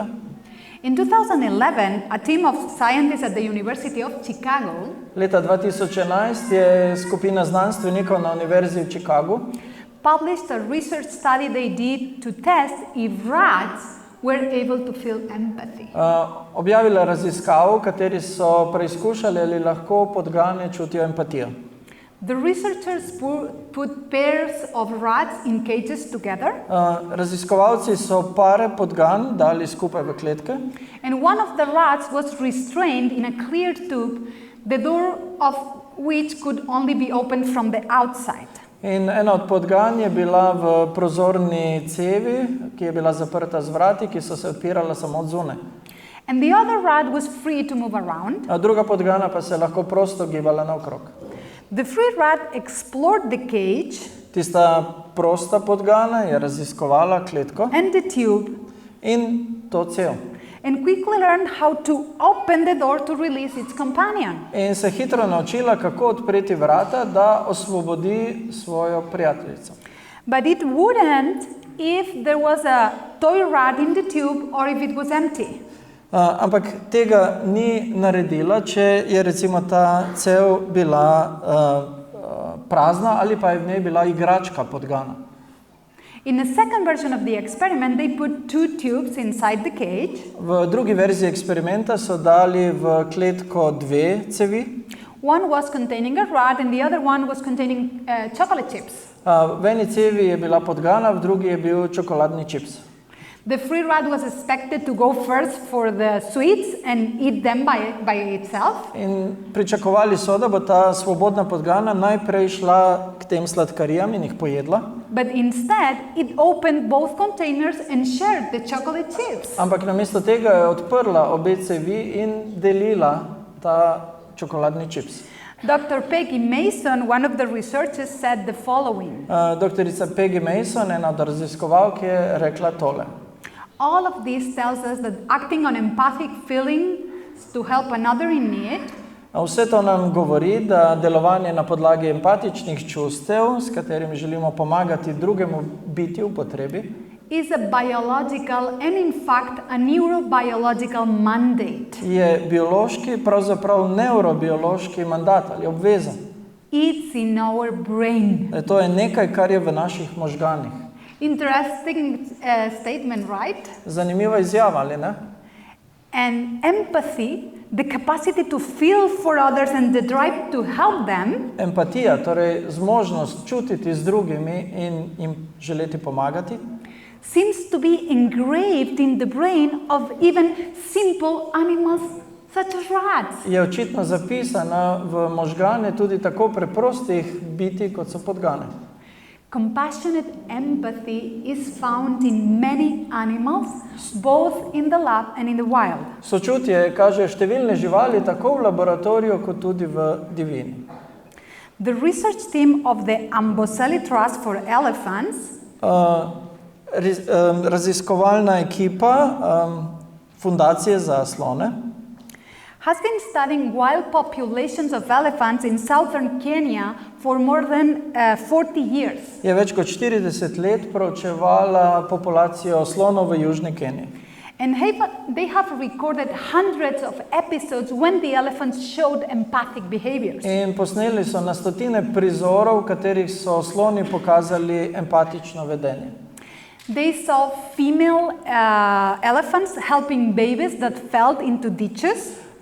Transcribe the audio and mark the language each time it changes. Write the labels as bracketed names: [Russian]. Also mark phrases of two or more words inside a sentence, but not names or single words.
[English] In 2011, a team of scientists at the University of Chicago [Slovenian] Leta 2011 je skupina znanstvenikov na Univerzi v Chicagu [English] published a research study they did to test if rats were able to feel empathy. [Slovenian] objavila raziskavo, v kateri so preizkušali, ali lahko podgane čutijo empatijo. [English] The researchers put pairs of rats in cages together, [Slovenian] Raziskovalci so pare podgan dali skupaj v kletke [English] and one of the rats was restrained in a clear tube, the door of which could only be opened from the outside. [Slovenian] in ena od podgan je bila v prozorni cevi, ki je bila zaprta z vrati, ki so se odpirala samo od zunaj. [English] And the other rat was free to move around. [Slovenian] Druga podgana pa se je lahko prosto gibala naokrog. [English] The free rat explored the cage [Slovenian] Tista prosta podgana je raziskovala kletko [English] and the tube [Slovenian] in to cev. [English] and quickly learned how to open the door to release its companion. [Slovenian] In se hitro naučila, kako odpreti vrata, da osvobodi svojo prijateljico. [English] But it wouldn't if there was a toy rat in the tube or if it was empty. [Slovenian] Ampak tega ni naredila, če je recimo ta cev bila prazna ali pa je v njej bila igračka podgana. [English] In the second version of the experiment, they put two tubes inside the cage. [Slovenian] V drugi verziji eksperimenta so dali v kletko dve cevi. [English] One was containing a rat and the other one was containing chocolate chips. [Slovenian] V eni cevi je bila podgana, v drugi je bil čokoladni čips. [English] The free rat was expected to go first for the sweets and eat them by itself. [Slovenian] In pričakovali so, da bo ta svobodna podgana najprej šla k tem sladkarijam in jih pojedla. [English] But instead, it opened both containers and shared the chocolate chips. [Slovenian] Ampak namesto tega je odprla obe cevi in delila ta čokoladni čips. [English] Dr. Peggy Mason, one of the researchers, said the following. [Slovenian] Doktorica Peggy Mason, ena od raziskovalk, je rekla tole. [English] All of this tells us that acting on empathic feelings to help another in need [Slovenian] Vse to nam govori, da delovanje na podlagi empatičnih čustev, s katerimi želimo pomagati drugemu bitju v potrebi, [English] is a biological and in fact a neurobiological mandate. [Slovenian] je biološki, pravzaprav neurobiološki mandat ali obveza. [English] It's in our brain. [Slovenian] To je nekaj, kar je v naših možganih. [English] Interesting statement, right? [Slovenian] Zanimiva izjava, ali ne? [English] And empathy, the capacity to feel for others and the drive to help them, [Slovenian] Empatija, torej zmožnost čutiti z drugimi in jim želeti pomagati, [English] seems to be engraved in the brain of even simple animals such as rats. [Slovenian] je očitno zapisana v možgane tudi tako preprostih bitij, kot so podgane. [English] Compassionate empathy is found in many animals, both in the lab and in the wild. [Slovenian] Sočutje kažejo številne živali, tako v laboratoriju, kot tudi v divjini. [English] The research team of the Amboseli Trust for Elephants [Slovenian] Raziskovalna ekipa Fundacije za slone [English] has been studying wild populations of elephants in southern Kenya for more than 40 years. [Slovenian] je več kot 40 let proučevala populacijo slonov v Južni Keniji. [English] And they have recorded hundreds of episodes when the elephants showed empathic behaviors. [Slovenian] In posneli so na stotine prizorov, v katerih so sloni pokazali empatično vedenje. [English] They saw female elephants helping babies that fell into ditches.